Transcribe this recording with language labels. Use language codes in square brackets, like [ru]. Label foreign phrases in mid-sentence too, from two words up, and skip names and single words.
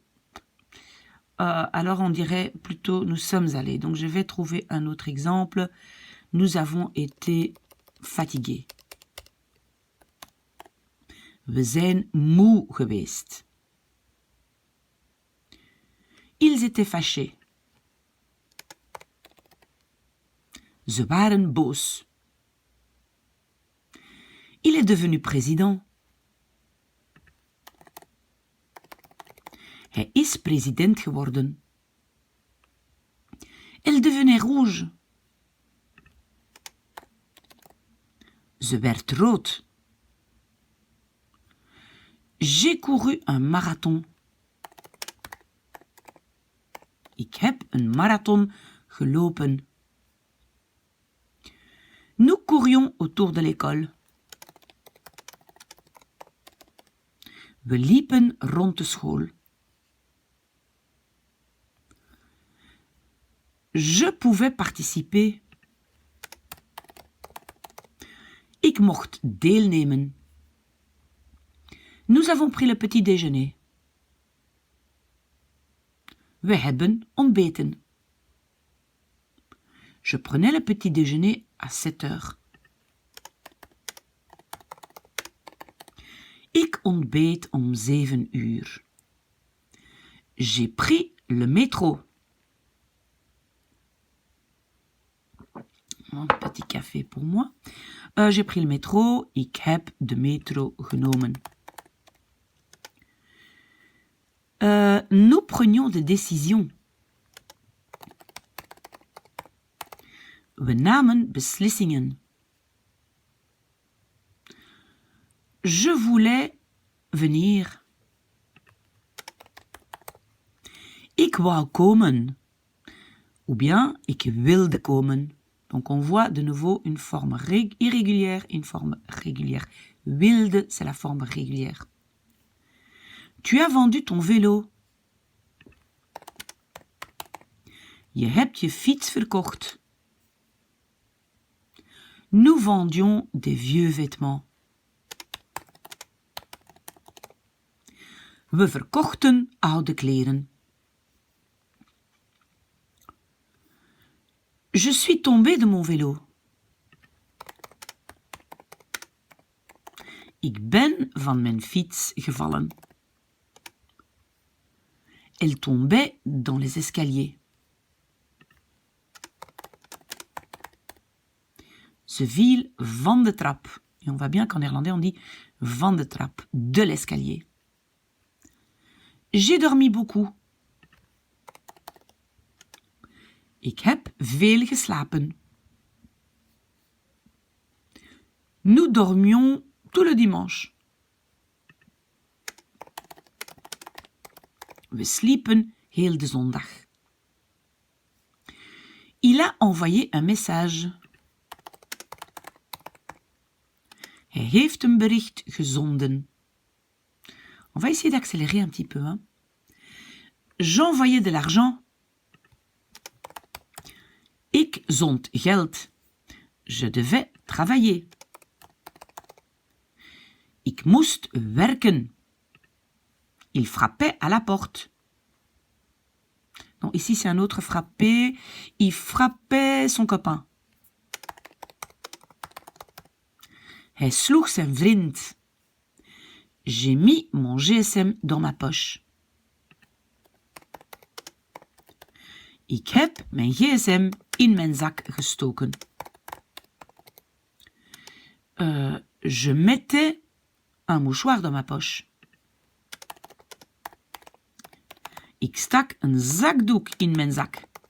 [fr] alors on dirait plutôt nous sommes allés. Donc je vais trouver un autre exemple. Nous avons été fatigués. [nl] We zijn moe geweest. [fr] Ils étaient fâchés. [nl] Ze waren boos. [fr] Il est devenu président. [nl] Hij is president geworden. [fr] Elle devenait rouge. [nl] Ze werd rood. [fr] J'ai couru un marathon. [nl] Ik heb een marathon gelopen. [fr] Nous courions autour de l'école. [nl] We liepen rond de school. [fr] Je pouvais participer. [nl] Ik mocht deelnemen. [fr] Nous avons pris le petit déjeuner. [nl] We hebben ontbeten. [fr] Je prenais le petit déjeuner à 7 heures. [nl] Ik ontbeet om 7 uur. [fr] J'ai pris le métro. Un petit café pour moi. J'ai pris le métro. [nl] Ik heb de metro genomen. [fr] Nous prenions des décisions. [nl] We namen beslissingen. [fr] Je voulais venir. [nl] Ik wou komen. [fr] Ou bien, [nl] ik wilde komen. [fr] Donc on voit de nouveau une forme irrégulière et une forme régulière. Wilde, c'est la forme régulière. Tu as vendu ton vélo. [nl] Je hebt je fiets verkocht. [fr] Nous vendions des vieux vêtements. [nl] We verkochten oude kleren. [fr] Je suis tombé de mon vélo. [nl] Ik ben van mijn fiets gevallen. [fr] Elle tombait dans les escaliers. [nl] Ze viel van de trap. [fr] Et on voit bien qu'en néerlandais, on dit [nl] van de trap, [fr] de l'escalier. J'ai dormi beaucoup. [nl] Ik heb veel geslapen. [fr] Nous dormions tout le dimanche. [nl] We sliepen heel de zondag. [fr] Il a envoyé un message. [nl] Hij heeft een bericht gezonden. [fr] On va essayer d'accélérer un petit peu. Hein. J'envoyais de l'argent. [nl] Ik zond geld. [fr] Je devais travailler. [nl] Ik moest werken. [fr] Il frappait à la porte. Non, ici c'est un autre frappé. Il frappait son copain. [nl] Hij sloeg zijn vriend. [fr] J'ai mis mon gsm dans ma poche. [nl] Ik heb mijn gsm in mijn zak gestoken. [fr] Je mettais un mouchoir dans ma poche. [nl] Ik stak een zakdoek in mijn zak.